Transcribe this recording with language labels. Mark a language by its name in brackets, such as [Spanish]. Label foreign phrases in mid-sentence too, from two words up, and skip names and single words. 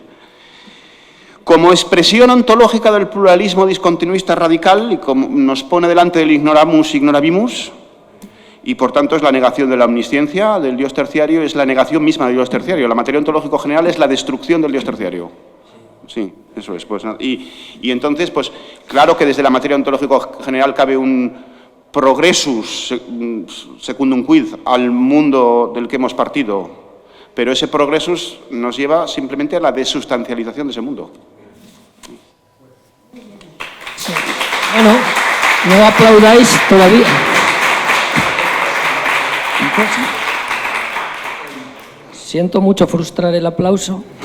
[Spanish] Como expresión ontológica del pluralismo discontinuista radical, y como nos pone delante del [Latin] ignoramus ignorabimus, [Spanish] y por tanto es la negación de la omnisciencia del Dios terciario, es la negación misma del Dios terciario. La materia ontológico general es la destrucción del Dios terciario. Sí, eso es. Pues, y entonces, pues claro que desde la materia ontológico general cabe un [Latin] progressus secundum quid [Spanish] al mundo del que hemos partido, pero ese progressus nos lleva simplemente a la desustancialización de ese mundo. Sí. Bueno, no aplaudáis todavía. Siento mucho frustrar el aplauso.